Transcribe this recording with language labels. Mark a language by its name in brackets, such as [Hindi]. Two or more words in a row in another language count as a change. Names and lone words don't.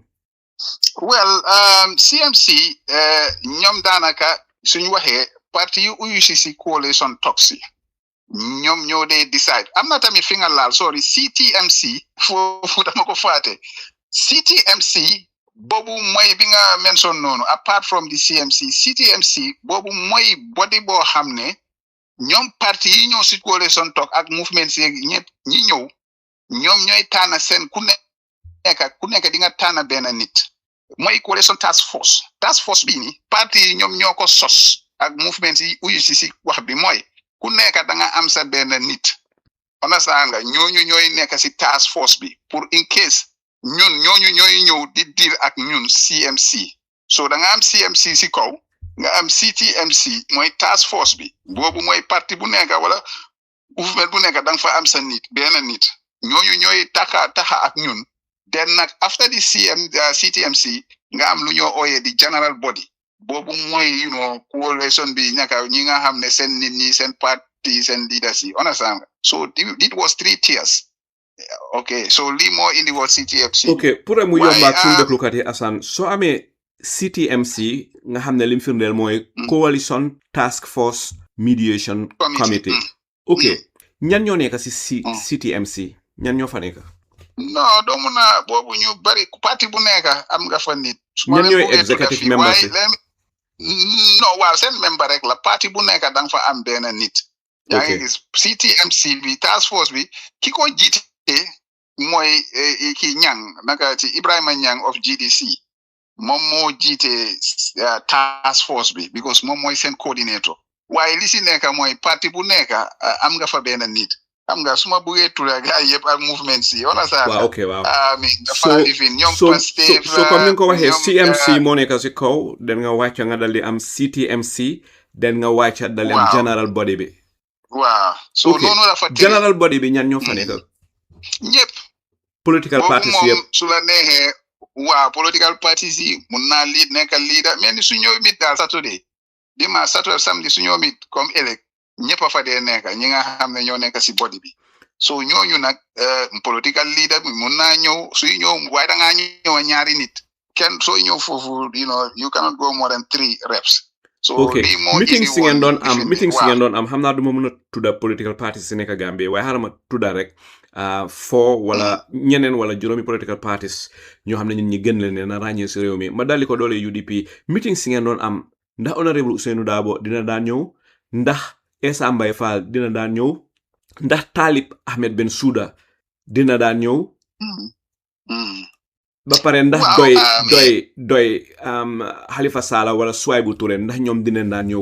[Wolof] well CMC ñoom daanaka suñu waxee parti yu uyu si [English] coalition talks [Wolof] ñoom ñoo dee decide am na tamit fi nga laal sorry CTMC foofu dama ko faate CTMC boobu mooy bi nga mention noonu [English] apart from the CMC CTMC [Wolof] boobu mooy body boo xam ne ñoom parti yi ñëw si [English] coalition talk [Wolof] ak movement si ñëpp ñi ñëw ñoom ñooy tànn seen ku nekk di nga tànn benn nit mooy [English] coalition task force [Wolof] bi ni parti yi ñoom ñoo ko sos ak movement yi uyu si wax bi mooy ku nekk da nga am sa benn nit understand nga ñooñu ñooy nekk si [English] task force [Wolof] bi pour [English] in case [Wolof] ñooñu ñooy ñëw di deal ak ñun CMC so da nga am CMC si kaw nga am CTMC mooy [English] task force [Wolof] bi boobu mooy parti bu nekk wala movement bu nekk da nga fa am sa nit benn nit ñooñu ñooy taxa ak ñun then nag [English] after the CTMC [Wolof] nga am lu ñoo ooyee di [English] general body [Wolof] boobu mooy coalition bi ñi nga xam ne seen nit ñi seen parti seen leaders yi [English] understand so it was 3 tiers okay so [Wolof] lii moo indi woon CTMC ok pour mu yombaat suñu déglukat yi Assane soo amee CTMC nga xam ne lim firndeel mooy Coalition Task Force Mediation Committee ok ñan ñoo nekk si CTMC ñan ñoo fa nekk non doo mun a boobu ñu bari parti bu nekk am nga fa nit. ñan ñooy [English] executive members [Wolof] yi non waaw seen member rek la parti bu nekk da nga fa am benn nit. yaa ngi gis CTMC bi [English] task force [Wolof] bi ki ko jiite mooy ki Ñang naka ci Ibrahima Ñang of GDC moom moo jiite task force bi because moom mooy seen coordinator waaye li si nekk mooy parti bu nekk am nga fa benn nit. xam nga su ma buggee tudd gars yëpp ak mouvement si wala saa. waaw ok waaw. dafa lifin ñoom Pastef so comme ni nga ko waxee CMC moo nekk si kaw den nga wàcc nga dal di am CTMC den nga wàcc dal di am [English] general body [Wolof] bi. waaw so noonu la fa [English] general body [Wolof] bi ñan ñoo fa nekk. ñëpp. [English] political parties yëpp [Wolof] su la neexee waaw [English] political parties [Wolof] yi mun naa nekk leader mais ni su ñëw mit daal Saturday dimanche Saturday samedi su ñëw mit comme élec ñëpp a fa dee nekk ñi nga xam ne ñoo nekk si body bi so ñooñu nag [English] political leader [Wolof] bi mun naa ñëw suy ñëw waaye da ngaa ñëw ñaari nit kenn sooy ñëw foofu [English] you cannot go more than 3 reps. [Wolof] so ok meeting si ngeen doon am xam naa du ma mën a tudda [English] political parties [Wolof] si nekk Gambie waaye xaaral ma tudda rek wala ñeneen wala juróomi political parties ñoo xam ne ñun ñi gën leen na ràññee si réew mi ma daldi ko doole UDP meeting si ngeen doon am ndax honorable Ousainou Darboe dina daan ñëw ndax Essa Mbye Fall dina daan ñëw ndax Talib Ahmed Bensouda dina daan ñëw ba pare ndax doy Halifa Sallah wala Souaibou Touré ndax ñoom dina daan ñëw.